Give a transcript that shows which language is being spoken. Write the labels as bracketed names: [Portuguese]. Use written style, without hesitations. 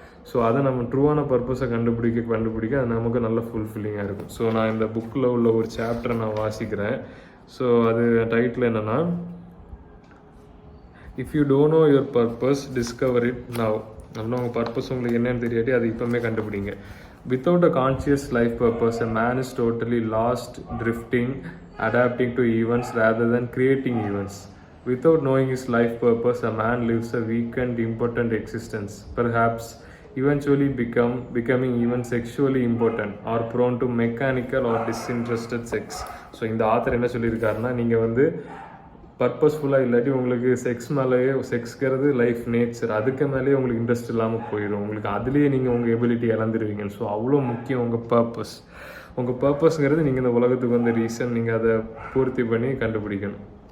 [Tamil] So அதை நம்ம ட்ரூவான பர்பஸை கண்டுபிடிக்க அது நமக்கு நல்ல ஃபுல்ஃபில்லிங்காக இருக்கும். ஸோ நான் இந்த புக்கில் உள்ள ஒரு சாப்டரை நான் வாசிக்கிறேன். ஸோ அது டைட்டில் என்னென்னா, [English] If you don't know your purpose discover it now. [Tamil] அப்படின்னா உங்கள் பர்பஸ் உங்களுக்கு என்னன்னு தெரியாட்டி அது இப்போவுமே கண்டுபிடிங்க. [English] Without a conscious life purpose, a man is totally lost, drifting, adapting to events rather than creating events. Without knowing his life purpose, a man lives a weakened, impotent existence, perhaps eventually becoming even sexually impotent or prone to mechanical or disinterested sex. [Tamil] So இந்த author என்ன சொல்லியிருக்காருன்னா, நீங்கள் வந்து பர்பஸ்ஃபுல்லாக இல்லாட்டி உங்களுக்கு செக்ஸ்கிறது life nature, அதுக்கு மேலேயே உங்களுக்கு இன்ட்ரெஸ்ட் இல்லாமல் போயிடும். உங்களுக்கு அதுலேயே நீங்கள் உங்கள் எபிலிட்டி இழந்துருவீங்க. ஸோ அவ்வளோ முக்கியம் உங்கள் பர்பஸ்ங்கிறது. நீங்கள் இந்த உலகத்துக்கு வந்த ரீசன், நீங்கள் அதை பூர்த்தி பண்ணி கண்டுபிடிக்கணும்.